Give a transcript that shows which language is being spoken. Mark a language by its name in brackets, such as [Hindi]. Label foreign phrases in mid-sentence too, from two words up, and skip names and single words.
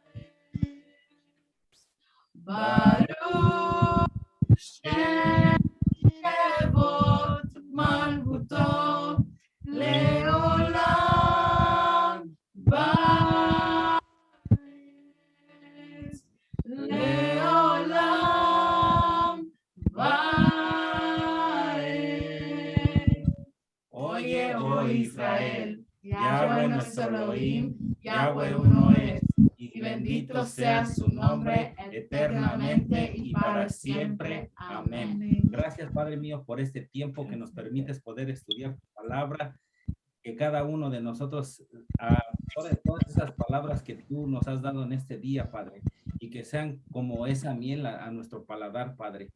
[Hebrew] ברוך שם כבוד מלכותו לעולם ועד. לעולם ועד. [Spanish] Oye, oh Israel, Yahweh nuestro Elohim, Yahweh uno es, y bendito sea su nombre eternamente y para siempre. Amén. Gracias, Padre mío, por este tiempo que nos permites poder estudiar tu palabra, que cada uno de nosotros, todas esas palabras que tú nos has dado en este día, Padre, y que sean como esa miel a nuestro paladar, Padre.